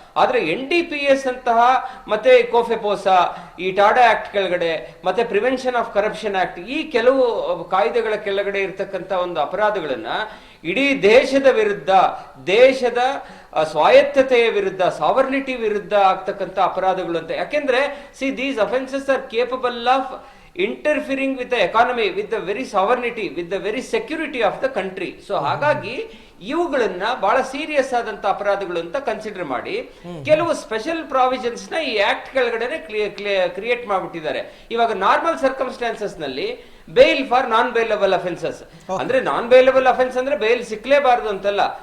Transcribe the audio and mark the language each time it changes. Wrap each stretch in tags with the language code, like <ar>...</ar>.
<kn>ಆದ್ರೆ NDPS ಅಂತಹ ಮತ್ತೆ ಕೋಫೆಪೋಸಾ, ಈ ಟಾಡಾ ಆಕ್ಟ್ ಕೆಳಗಡೆ ಮತ್ತೆ ಪ್ರಿವೆನ್ಷನ್ ಆಫ್ ಕರಪ್ಷನ್ ಆಕ್ಟ್, ಈ ಕೆಲವು ಕಾಯ್ದೆಗಳ ಕೆಳಗಡೆ ಇರ್ತಕ್ಕಂಥ ಒಂದು ಅಪರಾಧಗಳನ್ನ ಇಡೀ ದೇಶದ ವಿರುದ್ಧ, ದೇಶದ ಸ್ವಾಯತ್ತತೆಯ ವಿರುದ್ಧ, ಸಾವರ್ನಿಟಿ ವಿರುದ್ಧ ಆಗ್ತಕ್ಕಂಥ ಅಪರಾಧಗಳು ಅಂತ.</kn> <en>ಯಾಕೆಂದ್ರೆ these offences are capable of interfering with the economy, with the very sovereignty, with the very security of the country.</en> <kn>So ಹಾಗಾಗಿ ಇವುಗಳನ್ನ ಬಹಳ ಸೀರಿಯಸ್ ಆದಂತ ಅಪರಾಧಗಳು ಅಂತ ಕನ್ಸಿಡರ್ ಮಾಡಿ ಕೆಲವು ಸ್ಪೆಷಲ್ ಪ್ರಾವಿಷನ್ಸ್ ನ ಈ ಆಕ್ಟ್ ಕೆಳಗಡೆ ಕ್ರಿಯೇಟ್ ಮಾಡ್ಬಿಟ್ಟಿದ್ದಾರೆ. ಇವಾಗ ನಾರ್ಮಲ್ ಸರ್ಕಮ್ಸ್ಟಾನ್ಸಸ್ ನಲ್ಲಿ bale for non bailable offences, ಅಂದ್ರೆ ನಾನ್ ಬೇಲಬಲ್ ಅಫೆನ್ಸ್ ಅಂದ್ರೆ ಬೇಲ್ ಸಿಕ್ಲೇಬಾರದು ಅಂತಲ್ಲ.</kn>